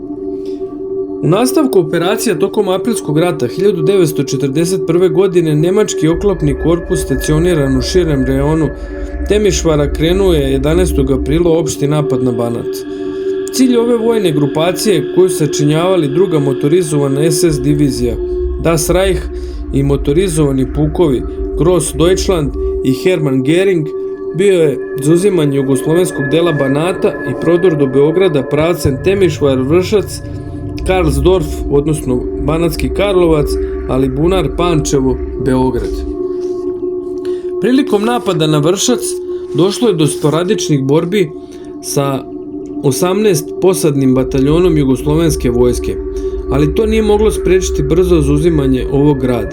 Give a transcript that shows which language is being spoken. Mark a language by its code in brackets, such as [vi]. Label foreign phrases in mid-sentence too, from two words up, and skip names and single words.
[sr] U nastavku operacija tokom aprilskog rata 1941. godine nemački oklopni korpus stacioniran u širem reonu Temišvara krenuo je 11. aprila opšti napad na Banat. Cilj ove vojne grupacije, koju sačinjavali druga motorizovana SS divizija Das Reich i motorizovani pukovi Gross Deutschland i Hermann Göring, bio je zauzimanje jugoslovenskog dela Banata i prodor do Beograda pravcem Temišvar-Vršac, Karlsdorf, odnosno Banatski Karlovac, ali Bunar, Pančevo, Beograd. Prilikom napada na Vršac došlo je do sporadičnih borbi sa 18 posadnim bataljonom jugoslovenske vojske, ali to nije moglo sprečiti brzo zauzimanje ovog grada.